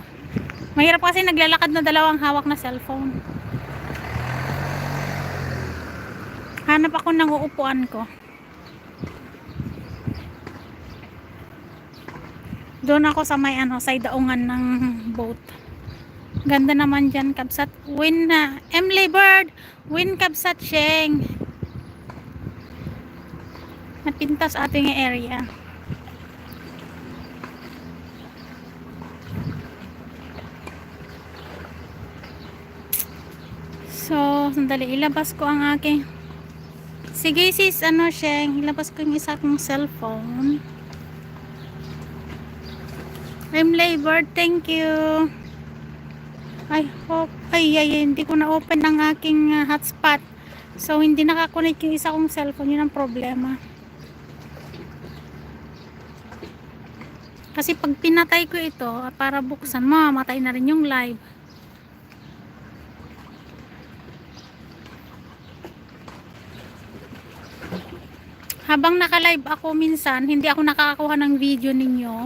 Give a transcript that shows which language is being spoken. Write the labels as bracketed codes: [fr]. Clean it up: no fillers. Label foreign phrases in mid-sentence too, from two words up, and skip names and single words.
[tl] Mahirap kasi naglalakad na dalawang hawak na cellphone. Hanap ako ng uupuan ko. Doon ako sa may sa daungan ng boat. Ganda naman dyan, Kabsat. Win na. Emily Bird. Win Kabsat Sheng. Napintas ating area. So, sandali. Ilabas ko ang aking. Sige sis, Sheng. Ilabas ko yung isa kong cellphone. [en] Emily Bird, thank you. I hope, [tl] hindi ko na-open ang aking hotspot. So, hindi nakakonect yung isa kong cellphone. Yun ang problema. Kasi pag pinatay ko ito, para buksan, mamamatay na rin yung live. Habang naka-live ako minsan, hindi ako nakakakuha ng video ninyo.